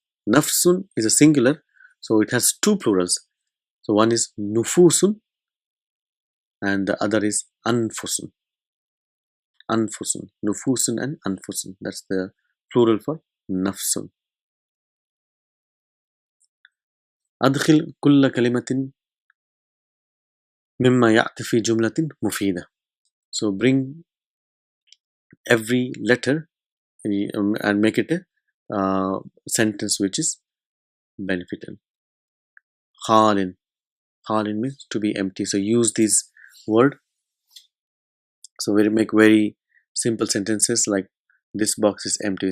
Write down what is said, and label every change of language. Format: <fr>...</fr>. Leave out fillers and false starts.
<en>Nafsun is a singular, so it has 2 plurals. So one is nufusun, and the other is anfusun. Anfusun. Nufusun and anfusun. That's the plural for nafsun.</en> <ar>أدخل كل كلمة مما يأتي في جملة مفيدة.</ar> <en>So bring every letter and make it a sentence which is beneficial. Khalin. Khalin means to be empty. So use this word. So we make very simple sentences like this box is empty.</en>